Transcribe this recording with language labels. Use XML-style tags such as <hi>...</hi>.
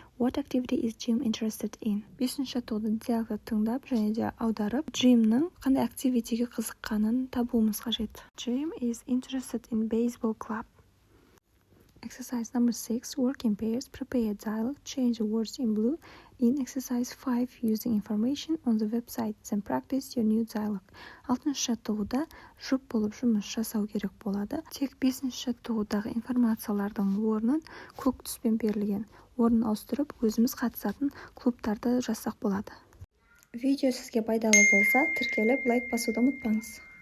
<en>What activity is Jim interested in?</en> <kk>Бесінші жаттығуды диалогты тыңдап және де аударып, Jimнің қандай активитиге қызыққанын табуымыз қажет.</kk> <en>Jim is interested in baseball club. Exercise number 6. Work in pairs. Prepare a dialogue. Change the words in blue. In exercise 5, using information on the website, then practice your new dialogue.</en> <kk>6-шы жаттығуда жұп болып жұмыс жасау керек болады. Тек 5-шы жаттығудағы информациялардың орнын көк түспен берілген. Орнын ауыстырып, өзіміз қатысатын клубтарды жазсақ болады. Видео сізге пайдалы болса, тіркеліп лайк басуды ұмытпаңыз.</kk>